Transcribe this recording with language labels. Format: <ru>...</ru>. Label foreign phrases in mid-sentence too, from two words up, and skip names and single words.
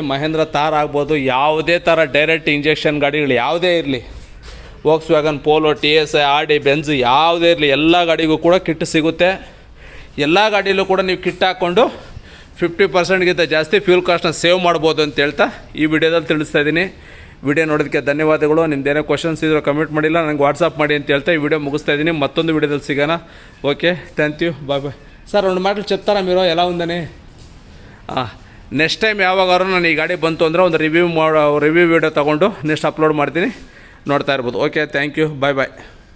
<kn>ಮಹೇಂದ್ರ ಥಾರ್ ಆಗ್ಬೋದು, ಯಾವುದೇ ಥರ</kn> <en>direct injection</en> <kn>ಗಾಡಿಗಳು ಯಾವುದೇ ಇರಲಿ, ವೋಕ್ಸ್ ವ್ಯಾಗನ್, ಪೋಲೋ, TSI, RD, ಬೆಂಜ್ ಯಾವುದೇ ಇರಲಿ, ಎಲ್ಲ ಗಾಡಿಗೂ ಕೂಡ ಕಿಟ್ ಸಿಗುತ್ತೆ. ಎಲ್ಲ ಗಾಡಿಯಲ್ಲೂ ಕೂಡ ನೀವು ಕಿಟ್ ಹಾಕ್ಕೊಂಡು 50%ಗಿಂತ ಜಾಸ್ತಿ</kn> <en>fuel cost save</en> <kn>ಮಾಡ್ಬೋದು ಅಂತ ಹೇಳ್ತಾ ಈ ವಿಡಿಯೋದಲ್ಲಿ ತಿಳಿಸ್ತಾ ಇದ್ದೀನಿ. ವಿಡಿಯೋ ನೋಡೋದಕ್ಕೆ ಧನ್ಯವಾದಗಳು. ನಿಮ್ದೇನೋ ಕ್ವಶನ್ಸ್ ಇದ್ದರೂ ಕಮೆಂಟ್ ಮಾಡಿಲ್ಲ, ನನಗೆ ವಾಟ್ಸಪ್ ಮಾಡಿ ಅಂತ ಹೇಳ್ತಾ ಈ ವಿಡಿಯೋ ಮುಗಿಸ್ತಾ ಇದ್ದೀನಿ. ಮತ್ತೊಂದು ವಿಡಿಯೋದಲ್ಲಿ ಸಿಗೋಣ.</kn> <en>okay, thank you, bye bye.</en> <te>సార్ 2 మాటలు చెప్తారా మీరు ఎలా ఉందని?</te> <en>next time</en> <kn>ಯಾವಾಗಾದ್ರೂ ನಾನು ಈ ಗಾಡಿ ಬಂತು ಅಂದರೆ ಒಂದು</kn> <en>review video</en> <kn>ತೊಗೊಂಡು ನೆಕ್ಸ್ಟ್ ಅಪ್ಲೋಡ್ ಮಾಡ್ತೀನಿ, ನೋಡ್ತಾ ಇರ್ಬೋದು.</kn> <en>okay, thank you, bye bye.</en>